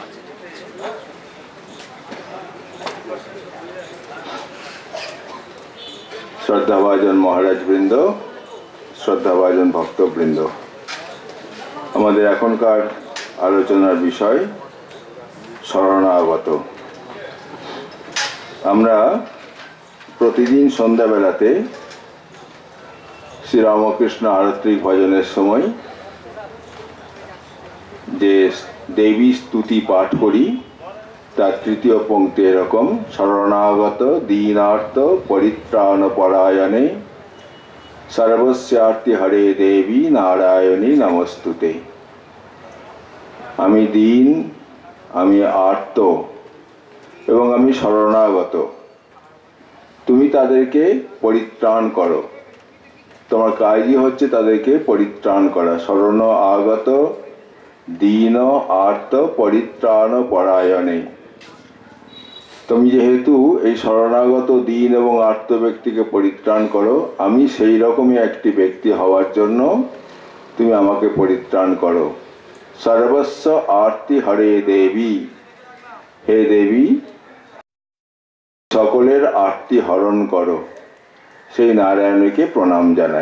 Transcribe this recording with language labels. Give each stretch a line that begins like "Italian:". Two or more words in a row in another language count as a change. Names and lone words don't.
Bangla: শ্রদ্ধাভাজন মহারাজ বৃন্দ, শ্রদ্ধাভাজন ভক্তবৃন্দ, আমাদের এখনকার আলোচনার বিষয় শরণাগত। আমরা প্রতিদিন সন্ধ্যা বেলাতে শ্রী রামকৃষ্ণ আরাত্রিক ভজনের সময় যে দেবী স্তুতি পাঠ করি তার তৃতীয় পংক্তি এরকম
Sanskrit: शरणागत दीनार्थ परित्राण परायणे सर्वस्यार्ति हरे देवी नारायणी नमस्तुते।
Bangla: আমি দীন, আমি আর্ত এবং আমি শরণাগত, তুমি তাদেরকে পরিত্রাণ করো। তোমার কাজই হচ্ছে তাদেরকে পরিত্রাণ করা।
Sanskrit: शरण आगत दीन आर्त परित्राण परायणे।
Bangla: তুম যেহেতু এই শরণাগত দীন এবং আর্ত ব্যক্তিকে পরিত্রাণ করো, আমি সেই রকমই একটি ব্যক্তি হওয়ার জন্য তুমি আমাকে পরিত্রাণ করো।
Sanskrit: সর্বস্ব আর্তি হরে দেবী,
Bangla: হে দেবী সকলের আর্তি হরণ করো, সেই নারায়ণকে প্রণাম জানাই।